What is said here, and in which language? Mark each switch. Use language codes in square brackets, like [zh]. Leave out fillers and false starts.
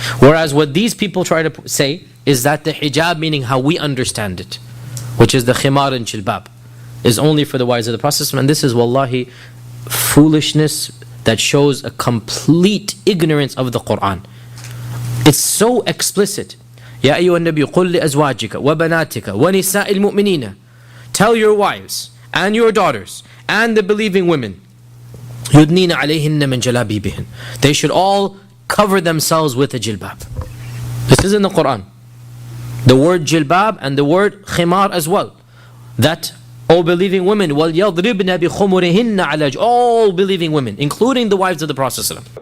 [en] Whereas what these people try to say is that the hijab, meaning how we understand it, which is the khimar and jilbab, is only for the wives of the Prophet. And this is wallahi foolishness that shows a complete ignorance of the Quran. It's so explicit. [ar] يا أيها النبي قل لأزواجك وبناتك ونساء المؤمنين. [en] Tell your wives and your daughters and the believing women, [ar] يدنين عليهن من جلابيبهن. [en] They should all cover themselves with a jilbab. This is in the Quran. The word jilbab and the word khimar as well. That all believing women, [ar] وَلْيَضْرِبْنَ بِخُمُرِهِنَّ عَلَى [en] all believing women, including the wives of the Prophet ﷺ.